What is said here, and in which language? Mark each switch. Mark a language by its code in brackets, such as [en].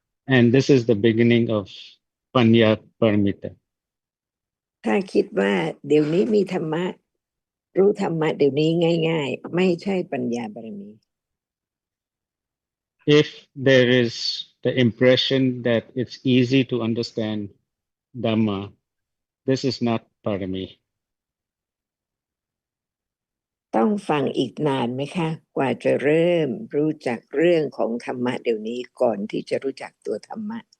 [en] and this is the beginning of Panya Paramita. [th] ถ้าคิดว่าเดี๋ยวนี้มีธรรมะรู้ธรรมะเดี๋ยวนี้ง่ายๆไม่ใช่ปัญญาบารมี [en] If there is the impression that it's easy to understand Dhamma, this is not Parami. [th] ต้องฟังอีกนานไหมคะกว่าจะเริ่มรู้จักเรื่องของธรรมะเดี๋ยวนี้ก่อนที่จะรู้จักตัวธรรมะ